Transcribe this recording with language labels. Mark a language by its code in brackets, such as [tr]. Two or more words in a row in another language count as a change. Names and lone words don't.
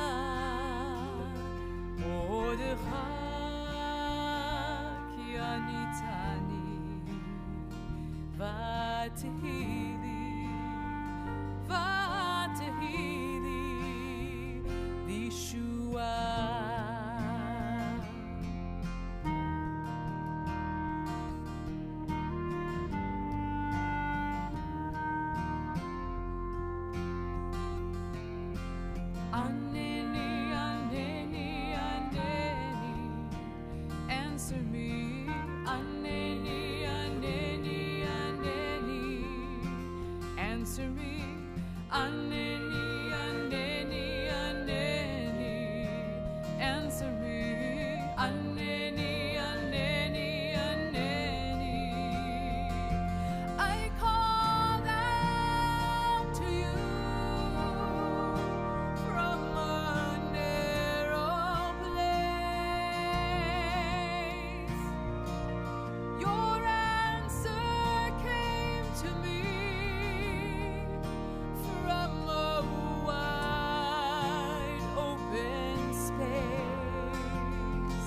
[he] אודך כי עניתני ותהי לי לישועה. ענני, ענני, ענני, [en] answer me. [he] ענני, ענני, ענני, [en] answer me. [he] ענני, ענני, ענני, [en] answer me. [he] ענני, ענני, ענני, [en] I call out to you from a narrow place. Your answer came to me from a wide open space.